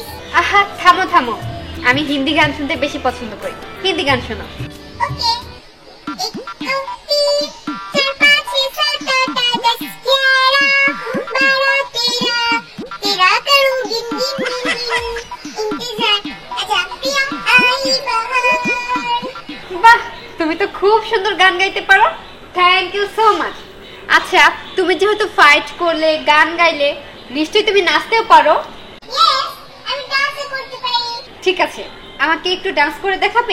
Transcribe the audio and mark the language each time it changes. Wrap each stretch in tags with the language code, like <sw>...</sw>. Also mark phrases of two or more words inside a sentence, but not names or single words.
<bn>আহা থামো থামো, আমি হিন্দি গান শুনতে বেশি পছন্দ করি। হিন্দি গান শোনো।</bn> <hi>ओके 1 2 3 4 5 6 7 8 9 10 11 12 13 करूं गिन गिन गिन इंतजार आजा पिया आई बहार।</hi> <bn>বাহ, তুমি তো খুব সুন্দর গান গাইতে পারো।</bn> <en>thank you so much.</en> <bn>আচ্ছা তুমি যেহেতু ফাইট করলে, গান গাইলে, নিশ্চয়ই তুমি নাচতেও পারো। यस আমি ডান্স করতে পারি। ঠিক আছে, আমাকে একটু ডান্স করে দেখাবে?</bn>